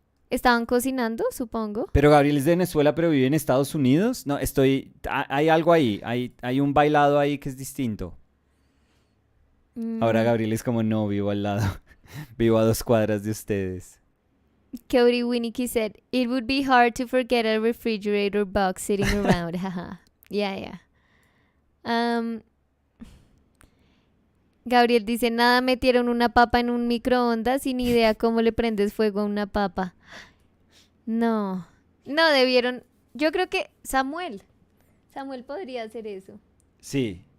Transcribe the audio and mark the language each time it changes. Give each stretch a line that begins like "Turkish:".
Spanish: Estaban cocinando, supongo. Pero Gabriel es de Venezuela, pero vive en Estados Unidos. No, hay algo ahí. Hay un bailado ahí que es distinto. Ahora Mm, Gabriel es como, no, vivo al lado. Vivo a 2 cuadras de ustedes.
English: Cody Winnicky said, it would be hard to forget a refrigerator box sitting around. Haha. Yeah.
Spanish: Gabriel dice, nada, metieron una papa en un microondas sin idea cómo le prendes fuego a una papa. No, no debieron. Yo creo que Samuel podría hacer eso. Sí.